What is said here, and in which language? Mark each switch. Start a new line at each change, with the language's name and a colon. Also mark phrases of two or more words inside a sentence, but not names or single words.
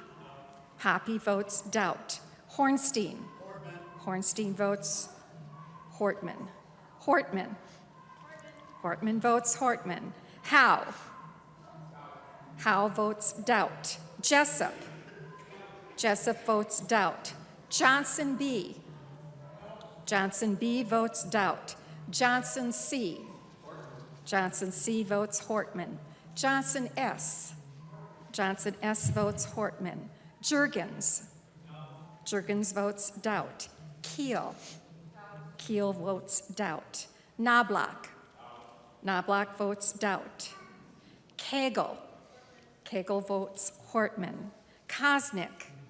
English: Hoppy votes Doubt. Hornstein. Hornstein votes Hortman. Hortman. Hortman votes Hortman. Howe. Howe votes Doubt. Jessup. Jessup votes Doubt. Johnson B. Johnson B votes Doubt. Johnson C. Johnson C votes Hortman. Johnson S. Johnson S votes Hortman. Juergens. Juergens votes Doubt. Keel. Keel votes Doubt. Knobloch. Knobloch votes Doubt. Kegel. Kegel votes Hortman. Kosnick.